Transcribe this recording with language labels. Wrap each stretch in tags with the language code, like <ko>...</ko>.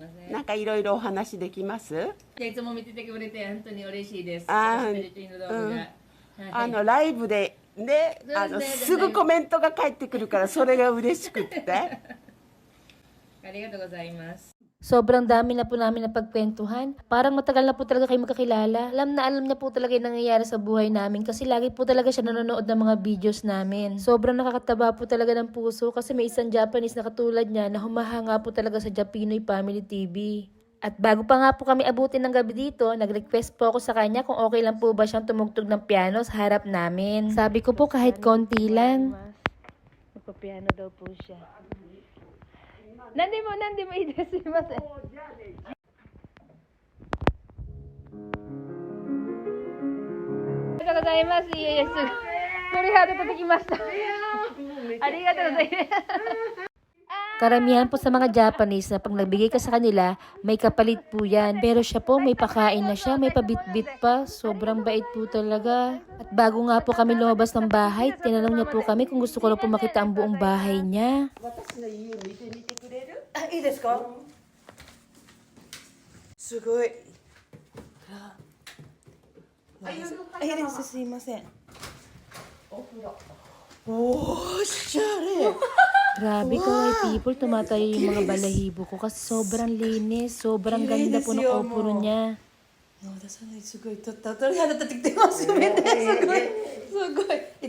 <ja>なんかいろいろお話できます？いつも見ててくれて本当に嬉しいです。ライブでね、すぐコメントが返ってくるからそれが嬉しくって。ありがとうございます。</ja> <tl>Sobrang dami na po namin na pagkwentuhan. Parang matagal na po talaga kayo magkakilala. Alam niya po talaga yung nangyayari sa buhay namin kasi lagi po talaga siya nanonood ng mga videos namin. Sobrang nakakataba po talaga ng puso kasi may isang Japanese na katulad niya na humahanga po talaga sa Japinoy Family TV. At bago pa nga po kami abutin ng gabi dito, nag-request po ako sa kanya kung okay lang po ba siyang tumugtog ng piano sa harap namin. Sabi ko po kahit konti lang. Magpa-piano daw po siya.</tl> <ja>何でもいいです。すいません。ありがとうございます。いえいえ、すぐ鳥肌届きました。ありがとうございます。</ja> <tl>Karamihan po sa mga Japanese na pag nagbigay ka sa kanila, may kapalit po yan. Pero siya po, may pakain na siya, may pabitbit pa. Sobrang bait po talaga. At bago nga po kami lumabas ng bahay, tinanong niya po kami kung gusto ko lang po makita ang buong bahay niya.</tl> <ja>あ、いいですか？すごい。いいです。すいません。おしゃれ。</ja> <tl>Grabe Kawaii people, tumatayo yung mga balahibo ko kasi sobrang linis, sobrang ganda po ng opuro niya.</tl> <ja>私はね、すごい鳥肌立ってきてますよね。すごい。</ja>